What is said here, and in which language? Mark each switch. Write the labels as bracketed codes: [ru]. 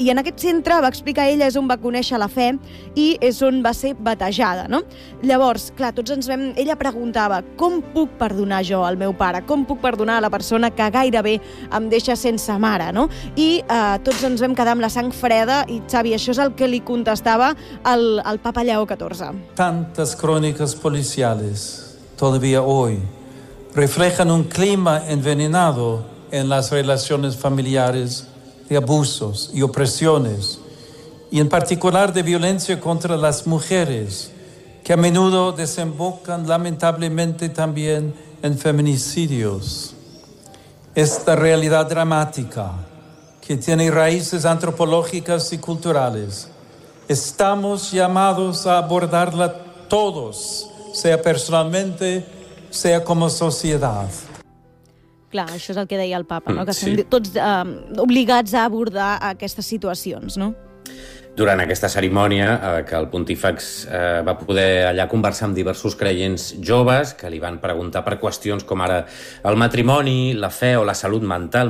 [ca] I en aquest centre, va explicar ella, és on va conèixer la fe i és on va ser batejada, no? Llavors, clar, tots ens vam... Ella preguntava, com puc perdonar jo al meu pare? Com puc perdonar a la persona que gairebé em deixa sense mare, no? I tots ens vam quedar amb la sang freda i, Xavi, això és el que li contestava al Papa Lleó XIV. [es] Tantas crónicas policiales todavía hoy reflejan un clima envenenado en las relaciones familiares de abusos y opresiones, y en particular de violencia contra las mujeres, que a menudo desembocan lamentablemente también en feminicidios. Esta realidad dramática, que tiene raíces antropológicas y culturales, estamos llamados a abordarla todos, sea personalmente, sea como sociedad. [ca] Clar, això és el que deia el Papa, no? Que sí. Som tots obligats a abordar aquestes situacions, no? Durant aquesta cerimònia, que el pontífex va poder allà conversar amb diversos creients joves que li van preguntar per qüestions com ara el matrimoni, la fe o la salut mental.